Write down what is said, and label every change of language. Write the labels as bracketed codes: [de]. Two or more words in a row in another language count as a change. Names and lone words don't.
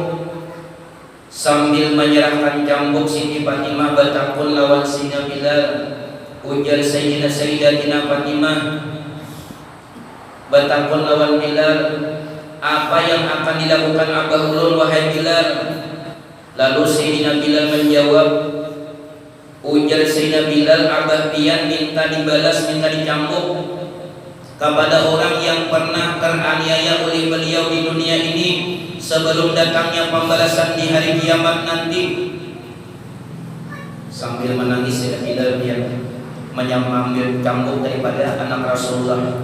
[id] Sambil menyerahkan cambuk, Siti Fatimah bertakun lawan Sina Bilal. Ujar Sayyidina Sayyidatina Fatimah bertakun lawan Bilal, apa yang akan dilakukan Abah ulun wahai Bilal? Lalu Sayyidina Bilal menjawab, ujar Sayyidina Bilal, Abah Bian minta dibalas, minta dicambuk kepada orang yang pernah teraniaya oleh beliau di dunia ini sebelum datangnya pembalasan di hari kiamat nanti. Sambil menangis Sayyidina Bilal dia mengambil cambuk daripada anak Rasulullah.